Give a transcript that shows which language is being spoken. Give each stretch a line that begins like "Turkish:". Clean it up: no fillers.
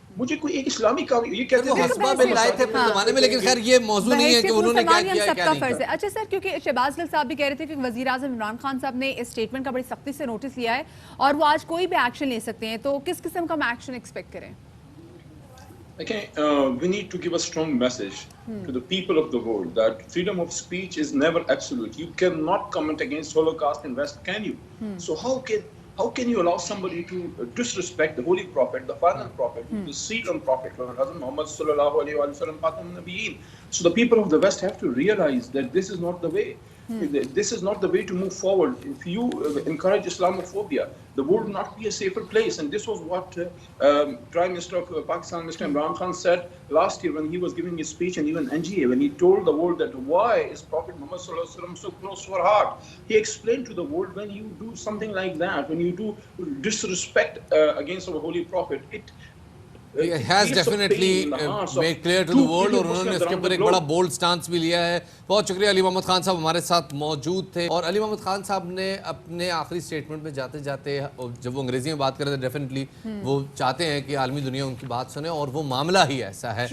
Urdu: مجھے کوئی ایک اسلامی کام یہ کہتے ہیں حسبہ بن لائے تھے اپنے زمانے میں، لیکن خیر یہ موضوع نہیں ہے کہ انہوں نے کیا کیا کیا نہیں کیا. اچھا سر، کیونکہ شہباز گل صاحب بھی کہہ رہے تھے کہ وزیر اعظم عمران خان صاحب نے اس اسٹیٹمنٹ کا بڑی سختی سے نوٹس لیا ہے اور وہ آج کوئی بھی ایکشن لے سکتے ہیں، تو کس قسم کا ایکشن ایکسپیکٹ کریں؟
English: we need to give a strong message to the people of the world that freedom of speech is never absolute. You cannot comment against Holocaust in West, can you? So how can you allow somebody to disrespect the holy prophet, the final prophet, the sealed prophet, Hazrat Muhammad sallallahu alaihi wasallam, Khatam an-Nabiyyin? So the people of the West have to realize that this is not the way. This is not the way to move forward. If you encourage Islamophobia, the world will not be a safer place. And this was what Prime Minister of Pakistan, Mr. Imran Khan, said last year when he was giving his speech in even NGA, when he told the world that why is Prophet Muhammad sallallahu alaihi wasallam so close to our heart. He explained to the world, when you do something like that, when you do disrespect against our holy prophet, He has definitely made clear to the world,
Urdu: اور انہوں نے اس کے اوپر ایک بڑا bold stance بھی لیا ہے. بہت شکریہ. علی محمد خان صاحب ہمارے ساتھ موجود تھے، اور علی محمد خان صاحب نے اپنے آخری سٹیٹمنٹ میں جاتے جاتے جب وہ انگریزی میں بات کر رہے تھے، ڈیفینیٹلی وہ چاہتے ہیں کہ عالمی دنیا ان کی بات سنے، اور وہ معاملہ ہی ایسا ہے.